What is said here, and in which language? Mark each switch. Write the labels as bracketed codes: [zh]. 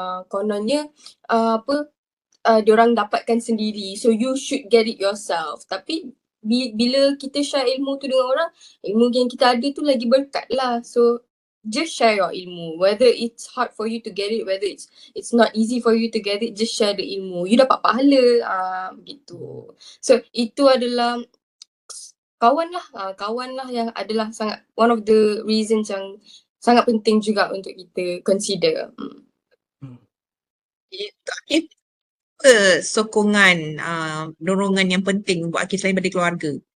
[ms] Kononnya diorang dapatkan sendiri. [en] So you should get it yourself. [ms] Tapi bila kita share ilmu tu dengan orang, ilmu yang kita ada tu lagi berkat lah. [en] So just share your ilmu. Whether it's hard for you to get it, whether it's not easy for you to get it, just share the ilmu. [ms] You dapat pahala. Begitu. So itu adalah kawan lah yang adalah sangat [en] one of the reasons [ms] yang sangat penting juga untuk kita consider. Akif, sokongan, dorongan yang penting buat Akif selain daripada keluarga?